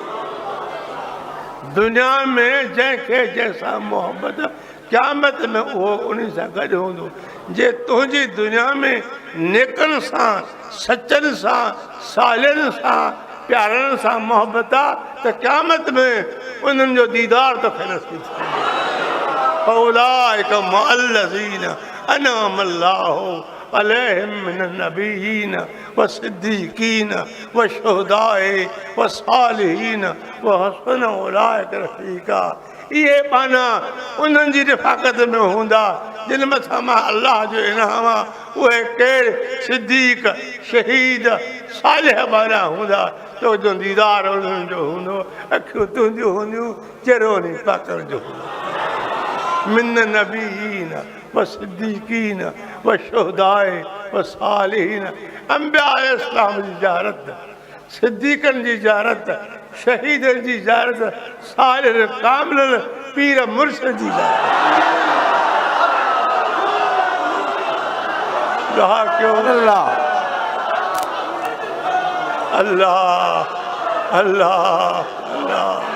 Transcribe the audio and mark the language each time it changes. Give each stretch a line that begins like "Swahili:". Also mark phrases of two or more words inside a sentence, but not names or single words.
Sindhi: दुनिया में जंहिंखे जैसा मोहब्बत क़यामत में वो उन सां गॾु हूंदो। जे तुंहिंजी दुनिया में नेकनि सां, सचनि सां, सालियनि सां, प्यारनि सां मोहब्बत आहे त क़यामत में उन्हनि जो दीदार तो खे नसीब थींदो।
Arabic: أولئك مع الذين أنعم الله عليهم من النبيين و الصديقين و الشهداء و الصالحين و حسن أولئك رفيقا.
Sindhi: ये पाना उन्हनि जी रिफ़ाक़त में हूंदा जिन मथां मां अल्लाह जो इनाम आहे। उहे केरु? सिद्दीक़, शहीद, सालिह वारा हूंदा। तो जो दीदार उन्हनि जो हूंदो, अखियूं तुंहिंजियूं हूंदियूं, चहिरो नी पाकण जो हूंदो।
Arabic: من النبيين و الصديقين و الشهداء و الصالحين.
Sindhi: अंबिया अलैहिस्सलाम जी ज़ियारत, सिद्दीक़नि जी ज़ियारत, शहीदनि जी ज़ियारत, सालिह कामिल पीर मुर्शिद जी ज़ियारत। दुआ कयो अल्लाह अल्लाह अल्लाह अल्लाह।